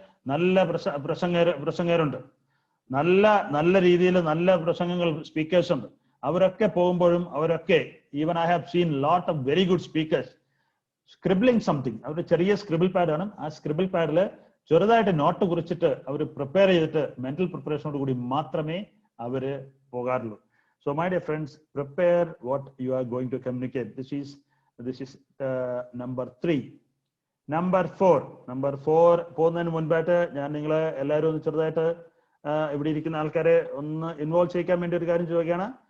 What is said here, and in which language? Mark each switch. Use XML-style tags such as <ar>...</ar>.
<ml>നല്ല പ്രസംഗകരുണ്ട്, നല്ല രീതിയിൽ നല്ല പ്രസംഗങ്ങൾ സ്പീക്കേഴ്സ് ഉണ്ട്. അവരൊക്കെ പോകുമ്പോഴും അവരൊക്കെ</ml> <en>Even I have seen lot of very good speakers scribbling something.</en> <ml>അവരുടെ ചെറിയ സ്ക്രിബിൾ പാഡാണ്. ആ സ്ക്രിബിൾ പാഡിൽ ചെറുതായിട്ട് നോട്ട് കുറിച്ചിട്ട് അവർ പ്രിപ്പയർ ചെയ്തിട്ട് മെന്റൽ പ്രിപ്പറേഷനോട് കൂടി മാത്രമേ അവര് പോകാറുള്ളൂ.</ml> <en>So my dear friends, prepare what you are going to communicate. This is number 3.</en> <ml>Number 4 പോകുന്നതിന് മുൻപായിട്ട് ഞാൻ നിങ്ങളെ എല്ലാവരും ഒന്ന് ചെറുതായിട്ട് ഇവിടെ ഇരിക്കുന്ന ആൾക്കാരെ ഒന്ന് ഇൻവോൾവ് ചെയ്യിക്കാൻ വേണ്ടി ഒരു കാര്യം ചോദിക്കുകയാണ്.</ml>